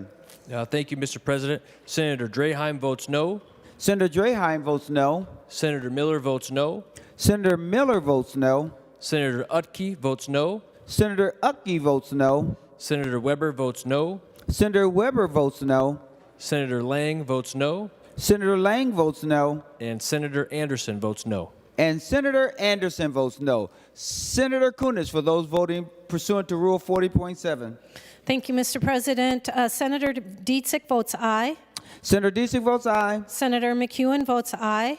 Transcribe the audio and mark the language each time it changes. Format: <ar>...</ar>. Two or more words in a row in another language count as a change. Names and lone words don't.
<en>Thank you, Mr. President. Senator Draheim votes no. Senator Draheim votes no. Senator Miller votes no. Senator Miller votes no. Senator Utke votes no. Senator Utke votes no. Senator Weber votes no. Senator Weber votes no. Senator Lang votes no. Senator Lang votes no. And Senator Anderson votes no. And Senator Anderson votes no. Senator Kunesh for those voting pursuant to Rule 40.7. Thank you, Mr. President. Senator Dietzig votes aye. Senator Dietzig votes aye. Senator McEwen votes aye.</en>